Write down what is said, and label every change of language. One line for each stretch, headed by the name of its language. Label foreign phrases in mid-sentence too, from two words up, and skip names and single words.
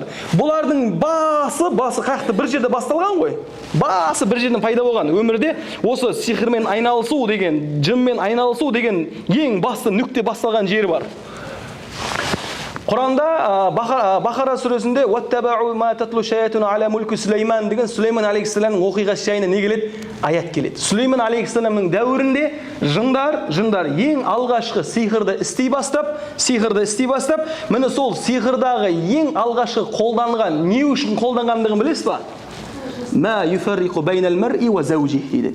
Kazakh: Бұлардың басы қақты бір жерде басталған ғой. Басы бір жерден пайда болған. Өмірде осы сиқырмен айналысу деген, жынмен айналысу деген ең басты нүкте басталған жері бар. Құранда Бақара сүресінде
Arabic: «واتبعوا ما تتلو الشياطين على ملك سليمان»
Kazakh: деген Сулейман алейхиссаламның оқиғасы жайында не келеді? Аят келеді. Сулейман алейхиссаламның дәуірінде жындар ең алғашқы сиқырды істей бастап, міне сол сиқырдағы ең алғашқы қолданған, не үшін қолданғандығын білесіз ба?
Arabic: ما يفرقون بين المرء وزوجه дейді.